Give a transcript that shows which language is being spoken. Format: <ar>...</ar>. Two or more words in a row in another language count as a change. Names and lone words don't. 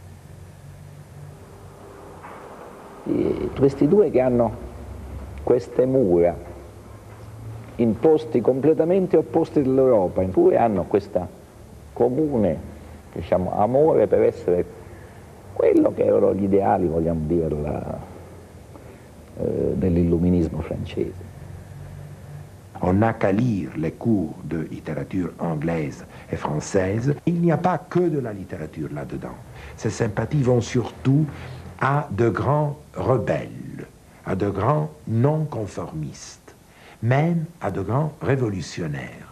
<it>E questi due che hanno queste mura in posti completamente opposti dell'Europa, eppure hanno questa comune, diciamo, amore per essere quello che erano gli ideali, vogliamo dire, dell'illuminismo francese.</it> <fr>On n'a qu'à lire les cours de littérature anglaise et française. Il n'y a pas que de la littérature là-dedans. Ces sympathies vont surtout à de grands rebelles, à de grands non-conformistes, même à de grands révolutionnaires.</fr>